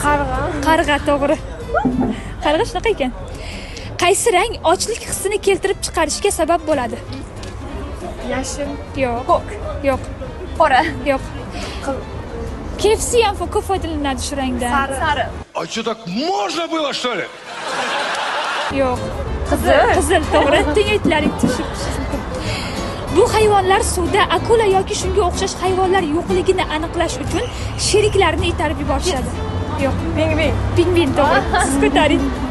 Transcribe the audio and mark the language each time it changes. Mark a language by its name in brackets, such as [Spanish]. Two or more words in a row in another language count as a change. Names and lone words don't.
[Uzbek] Qarg'a. Qarg'a to'g'ri. Qarg'a shunaqa ekan. Qaysi rang ochlik hissini keltirib chiqarishga sabab bo'ladi? Yashil. Yo'q. Ko'k. Yo'q. Qora. Yo'q. KFC ham ko'p foydalanadi shu rangdan. Sari. [Russian] А что, так можно было, что ли? [Uzbek] Yo'q. Qizil. Qizil to'g'ri. Teng aytlaring tushib. Bu hayvonlar suvda akula yoki shunga o'xshash hayvonlar yo'qligini aniqlash uchun sheriklarini itarib yuborishadi. Yo'q. Pingvin. Pingvin to'g'ri. Siz ko'taring.